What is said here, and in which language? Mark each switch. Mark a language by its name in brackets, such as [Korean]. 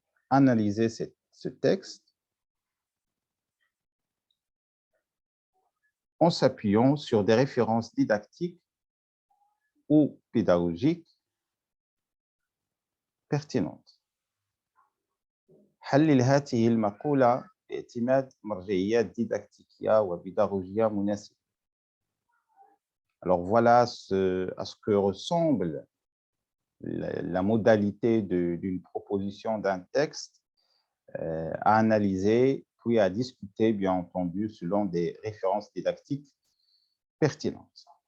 [French] Analyser ce texte en s'appuyant sur des références didactiques ou pédagogiques pertinentes. [Arabic] حلل هذه المقولة باعتماد مرجعيات ديداكتيكية وبيداغوجية مناسبة. [French] Alors voilà à ce que ressemble la modalité d'une proposition d'un texte à analyser, puis à discuter, bien entendu, selon des références didactiques pertinentes.